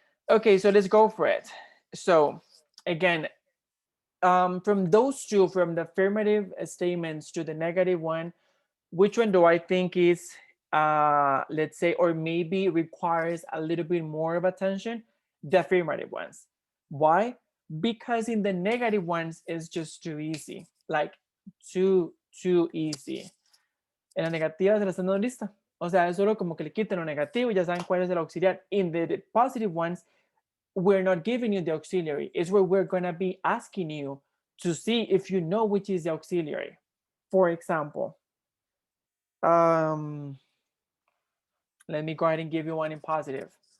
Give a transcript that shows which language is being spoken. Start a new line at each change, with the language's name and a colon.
English: Okay, so let's go for it. So again, from those two, from the affirmative statements to the negative one, which one do I think is, let's say, or maybe requires a little bit more of attention? The affirmative ones. Why? Because in the negative ones, it's just too easy, like too easy.
Spanish: En la negativa se la están dando lista. O sea, es solo como que le quiten lo negativo y ya saben cuál es el auxiliar.
English: In the positive ones, we're not giving you the auxiliary. It's where we're going to be asking you to see if you know which is the auxiliary. For example, let me go ahead and give you one in positive.